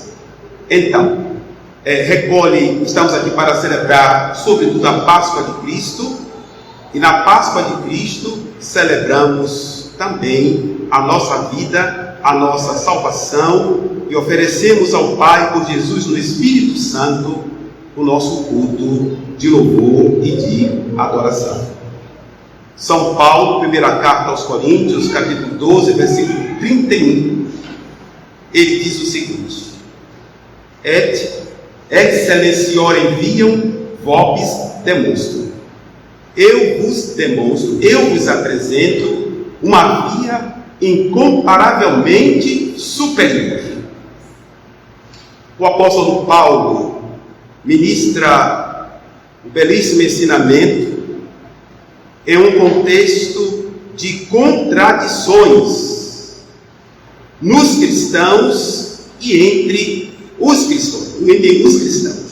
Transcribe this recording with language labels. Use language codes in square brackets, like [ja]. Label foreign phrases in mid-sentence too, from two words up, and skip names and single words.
[pt] Então, estamos aqui para celebrar, sobretudo, a Páscoa de Cristo, e na Páscoa de Cristo celebramos também a nossa vida, a nossa salvação, e oferecemos ao Pai, por Jesus no Espírito Santo, o nosso culto de louvor e de adoração. São Paulo, primeira carta aos Coríntios, capítulo 12, versículo 31, ele diz o seguinte: [la] Et excellenciorem viam vobis demonstro. [pt] Eu vos apresento uma via incomparavelmente superior. O apóstolo Paulo ministra o belíssimo ensinamento em um contexto de contradições nos cristãos e entre os cristãos.